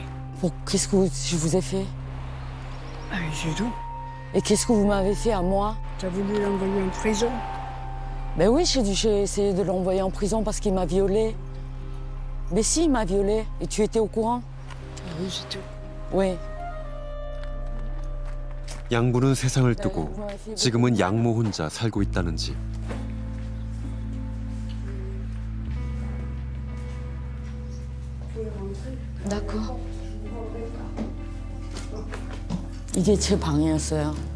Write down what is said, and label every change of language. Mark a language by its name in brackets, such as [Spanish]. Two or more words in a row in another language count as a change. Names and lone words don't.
[French] Qu'est-ce que je vous ai fait? Ah, c'est tout. Et qu'est-ce que vous m'avez fait à moi? Tu as voulu l'envoyer en prison? Ben oui, j'ai essayé de l'envoyer en prison parce qu'il m'a violée. Mais si, il m'a violée. Et tu étais au courant? Oui, c'est tout. Oui. [Korean] 양부는 세상을 뜨고 지금은 양모 혼자 살고 있다는 집. [French] D'accord. [Korean] 이게 제 방이었어요.